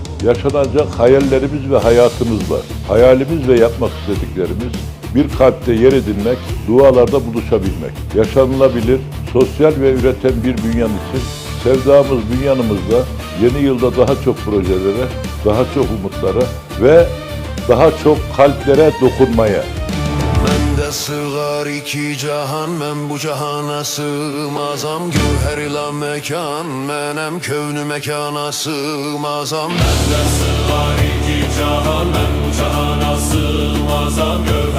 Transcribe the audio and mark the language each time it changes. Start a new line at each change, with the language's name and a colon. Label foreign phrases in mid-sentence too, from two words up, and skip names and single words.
Turkish: Yaşanacak hayallerimiz ve hayatımız var. Hayalimiz ve yapmak istediklerimiz bir kalpte yer edinmek, dualarda buluşabilmek. Yaşanılabilir, sosyal ve üreten bir Bünyan için sevdamız Bünyan'ımızda yeni yılda daha çok projelere, daha çok umutlara ve daha çok kalplere dokunmaya.
Azerbaijani: Məndə sığar iki cahan, mən bu cahana sığmazam. Gövhər ilə məkan, mənəm kövnü məkana sığmazam. Məndə sığar iki cahan, mən bu cahana sığmazam.